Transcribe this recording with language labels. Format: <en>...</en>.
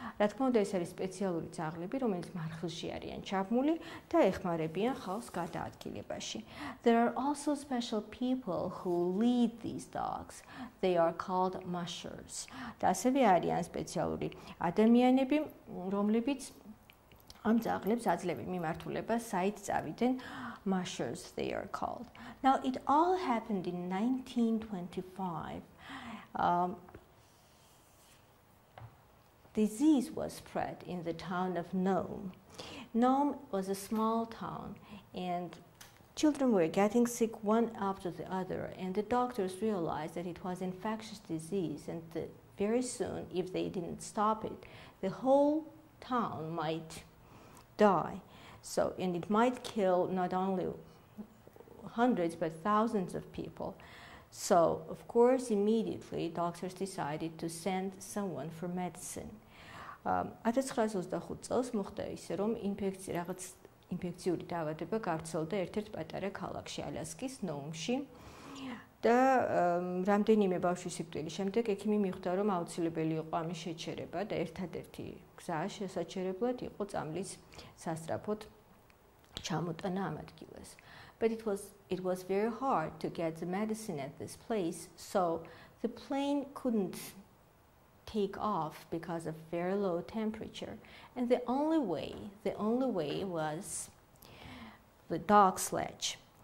<ka>რა თქმა უნდა, ეს არის სპეციალური ძაღლები, რომელიც მარხილში არიან ჩაბმული და ეხმარებიან ხალხს გადაადგილებაში.</ka> <en>There are also special people who lead these dogs. They are called mushers.</en> <ka>და ასევე არიან სპეციალური ადამიანები, რომლებიც ამ ძაღლებს აძლევენ მიმართულებას, საით წავიდნენ.</ka> <en>Mushers they are called. Now it all happened in 1925. Disease was spread in the town of Nome. Nome was a small town, and children were getting sick one after the other, and the doctors realized that it was infectious disease, and very soon, if they didn't stop it, the whole town might die. So, and it might kill not only hundreds but thousands of people. So, of course, immediately doctors decided to send someone for medicine.</en> <ka>1925 წელს მოხდა ისე, რომ ინფექციური დაავადება გავრცელდა ერთ-ერთ პატარა ქალაქში, ალასკის ნოუმში. და რამდენიმე ბავშვის სიკვდილის შემდეგ ექიმი მიხვდა, რომ აუცილებელი იყო ამის შეჩერება და ერთადერთი გზა შესაჩერებლად იყო წამლის სასწრაფოდ ჩამოტანა ამ ადგილას.</ka> <en>But it was very hard to get the medicine at this place, so the plane couldn't take off because of very low temperature, and the only way was the dog sledge.</en>